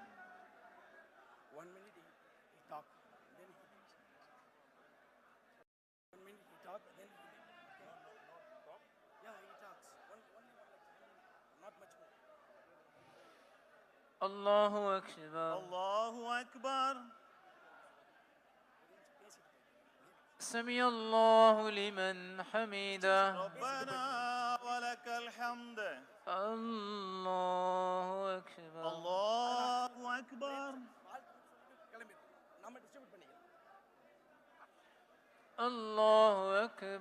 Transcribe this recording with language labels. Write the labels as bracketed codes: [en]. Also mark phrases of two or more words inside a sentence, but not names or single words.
[en] 1 minute he talk, then he 1 minute he talk, then he yeah, he talks. Not much more. [ar] الله أكبر الله أكبر سمع الله لمن حمده ربنا ولك الحمد الله أكبر الله أكبر [ta] கிளம்பி நம்ம டிஸ்ட்ரிபியூட் பண்ணிக்கலாம். [ar] الله